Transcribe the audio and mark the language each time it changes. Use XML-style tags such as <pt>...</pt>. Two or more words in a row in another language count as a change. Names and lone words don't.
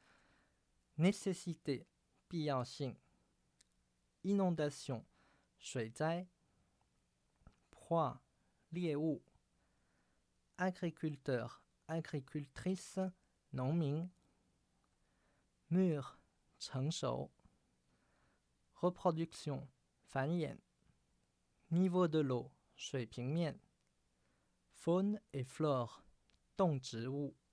<fr>nécessité 必要性 inondation 水灾 proie 猎物 agriculteur agricultrice 农民 mûr 成熟 reproduction 繁衍 niveau de l'eau 水平面 faune et flore 动植物</fr>